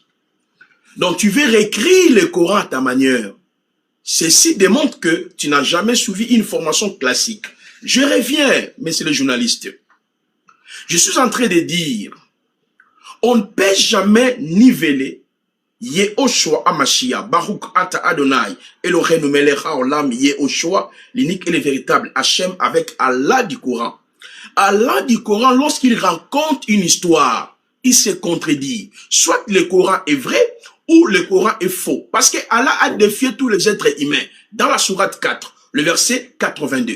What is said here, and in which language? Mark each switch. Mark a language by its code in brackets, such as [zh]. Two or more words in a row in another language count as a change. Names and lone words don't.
[fr] Donc, tu veux réécrire le Coran à ta manière. Ceci démontre que tu n'as jamais suivi une formation classique. Je reviens, monsieur le journaliste. Je suis en train de dire, on ne peut jamais niveler [he] ישוע המשיח ברוך אתה אדוני אלוהינו מלך העולם ישוע, [fr] l'unique et le véritable Hachem, avec Allah du Coran. Allah du Coran, lorsqu'il raconte une histoire, il se contredit. Soit le Coran est vrai, ou le Coran est faux. Parce que Allah a défié tous les êtres humains. Dans la sourate 4, le verset 82.